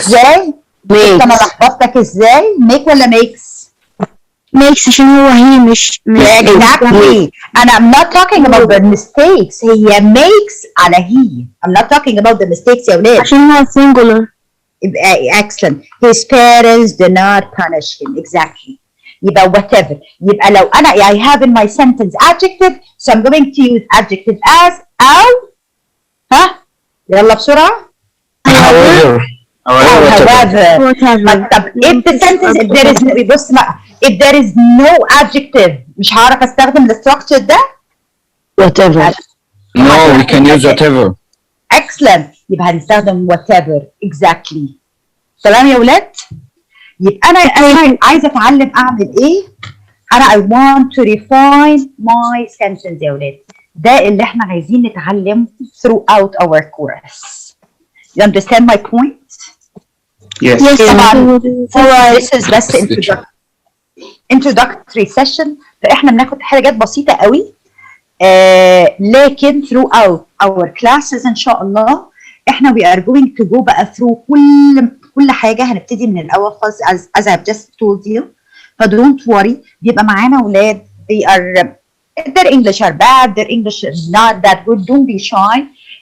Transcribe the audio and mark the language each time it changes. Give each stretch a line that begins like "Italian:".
Arabic: ازاي؟ شفت انا لخبطتك ازاي؟ make ولا makes؟ makes عشان هو هي مش
English: Exactly. And I'm not talking about the mistakes.
Arabic: هي
English: makes على he. I'm not talking about the mistakes
Arabic: يا ولاد. عشان هو singular.
English: Excellent. His parents do not punish him. Exactly.
Arabic: يبقى
English: whatever.
Arabic: يبقى لو أنا
English: I have in my sentence adjective, so I'm going to use adjective as
Arabic: أو ها يلا بسرعة.
English: However. However. Whatever. طب if the sentence if there is no بص بقى if there is no adjective
Arabic: مش هعرف استخدم الستراكشر ده.
English: Whatever. No, we can use whatever. excellent.
Arabic: يبقى هنستخدم whatever.
English: exactly.
Arabic: تمام يا ولاد؟ يبقى انا عايزه اتعلم اعمل ايه؟ انا
English: I want to refine my sentence
Arabic: يا ولاد. ده اللي احنا عايزين نتعلم
English: throughout our course. You understand my point؟ Yes.
Arabic: طبعا
English: this is
Arabic: بس introductory session فاحنا بناخد حاجات بسيطه قوي لكن
English: throughout our classes
Arabic: ان شاء الله احنا
English: we are going to go
Arabic: بقى through كل حاجه. هنبتدي من الاول خالص
English: as I've just told you. ف don't worry
Arabic: بيبقى معانا اولاد
English: they are their English are bad, their English is not that good. Don't be shy.